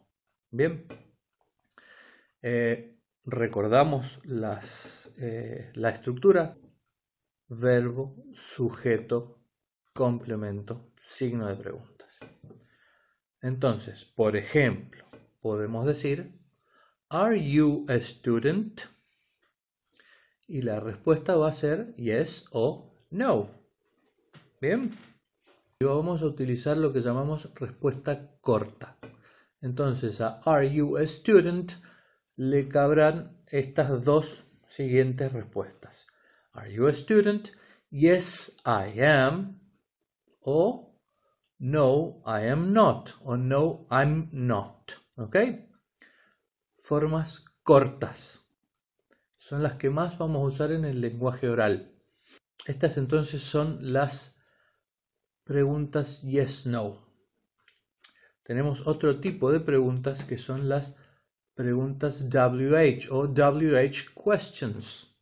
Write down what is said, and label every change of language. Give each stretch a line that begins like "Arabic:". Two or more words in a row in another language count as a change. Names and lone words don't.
Spanish: Bien, recordamos la estructura: verbo, sujeto, complemento, signo de preguntas. Entonces, por ejemplo, podemos decir,
English: ¿Are you a student?
Spanish: Y la respuesta va a ser yes o no. Bien. Y vamos a utilizar lo que llamamos respuesta corta. Entonces a
English: Are you a student
Spanish: le cabrán estas dos siguientes respuestas.
English: Are you a student? Yes, I am. O no, I am not. O no, I'm not.
Spanish: ¿Ok? Formas cortas. Son las que más vamos a usar en el lenguaje oral. Estas entonces son las preguntas yes-no. Tenemos otro tipo de preguntas que son las preguntas WH o
English: WH questions.